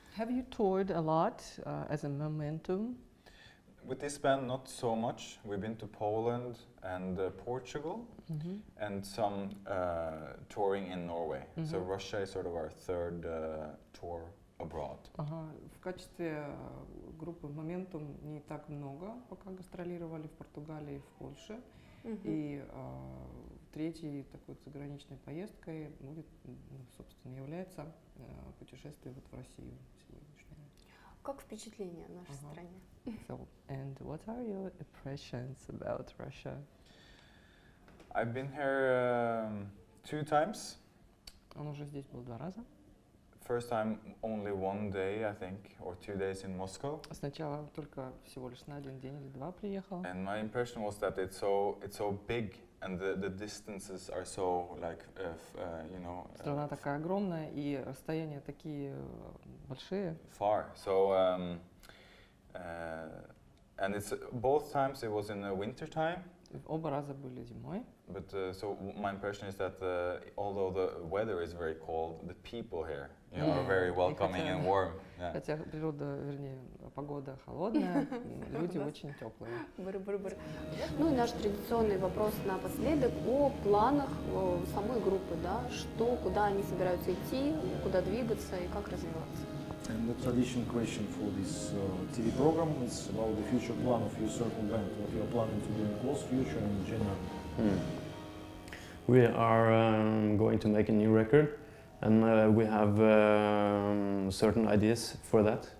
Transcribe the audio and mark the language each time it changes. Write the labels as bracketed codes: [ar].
[en] Have you toured a lot as a momentum? With this band, not so much. We've been to Poland and Portugal, and some touring in Norway. So Russia is sort of our third tour abroad. [ru] В качестве группы Momentum не так много, пока гастролировали в Португалии и в Польше. И третьей такой заграничной поездкой будет, собственно, является путешествие вот в Россию сегодняшнее. Как впечатление о нашей стране? [en] So, and what are your impressions about Russia? I've been here 2 times. [ru] Он уже здесь был 2 раза. [en] First time only 1 day, I think, or 2 days in Moscow. [ru] Сначала только всего лишь на 1 день или 2 приехал. [en] And my impression was that it's so big and the distances are so like, you know, [ru] Страна такая огромная и расстояния такие большие. [en] far. So, and it's both times it was in the winter time. [ru] Оба раза были зимой. [en] But so my impression is that although the weather is very cold, the people here, you know, are very welcoming and warm. Yeah. [ru] Хотя природа, вернее, погода холодная, люди очень теплые. Быр-быр-быр. Ну и наш традиционный вопрос напоследок о планах самой группы, да, что, куда они собираются идти, куда двигаться и как развиваться. [en] And the traditional question for this TV program is about the future plan of your certain band, what you are planning to do in close future and in general. We are going to make a new record, and we have certain ideas for that.